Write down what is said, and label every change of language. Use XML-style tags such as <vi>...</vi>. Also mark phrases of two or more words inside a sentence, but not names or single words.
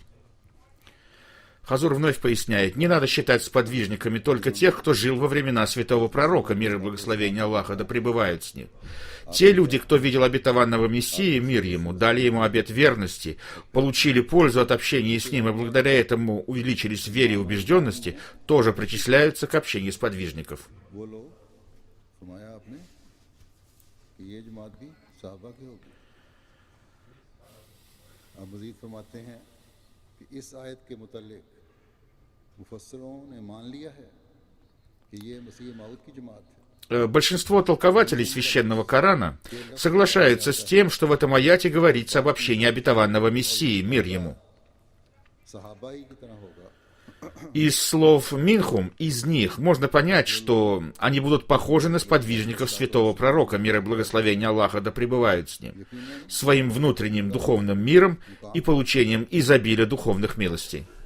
<ru>Хазур вновь поясняет, не надо считать сподвижниками только тех, кто жил во времена святого пророка, мир и благословение Аллаха да пребывают с ним. Те люди, кто видел обетованного Мессии, мир ему, дали ему обет верности, получили пользу от общения с ним и благодаря этому увеличились в вере и убежденности, тоже причисляются к общению сподвижников.</ru> <ur>اب مزید فرماتے ہیں کہ اس آیت کے متعلق مفسروں نے مان لیا ہے کہ یہ مسیح موعود کی جماعت ہے.</ur> <ru>Большинство толкователей священного Корана соглашаются с тем, что в этом аяте говорится об общении обетованного Мессии, мир ему. Из слов Минхум, из них можно понять, что они будут похожи на сподвижников святого пророка, мир и благословение Аллаха да пребывают с ним, своим внутренним духовным миром и получением изобилия духовных милостей.</ru>